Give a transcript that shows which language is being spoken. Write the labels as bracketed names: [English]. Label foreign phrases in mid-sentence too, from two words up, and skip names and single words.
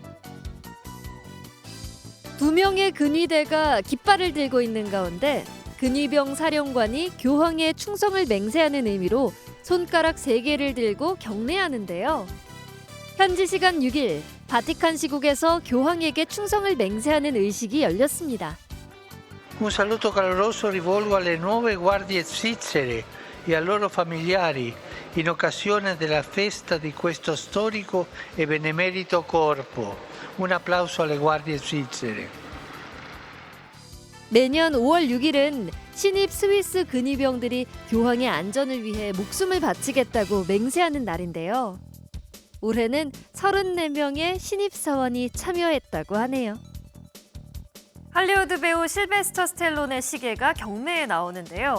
[Korean] 두 명의 근위대가 깃발을 들고 있는 가운데 근위병 사령관이 교황의 충성을 맹세하는 의미로 손가락 3개를 들고 경례하는데요. 현지 시간 6일 바티칸 시국에서 교황에게 충성을 맹세하는 의식이 열렸습니다. [Italian] Un saluto caloroso rivolgo alle nuove guardie svizzere e ai loro familiari in occasione della festa di questo storico e benemerito corpo. Un applauso alle guardie svizzere. [Korean] 매년 5월 6일은 신입 스위스 근위병들이 교황의 안전을 위해 목숨을 바치겠다고 맹세하는 날인데요. 올해는 34명의 신입 사원이 참여했다고 하네요. 할리우드 배우 실베스터 스텔론의 시계가 경매에 나오는데요.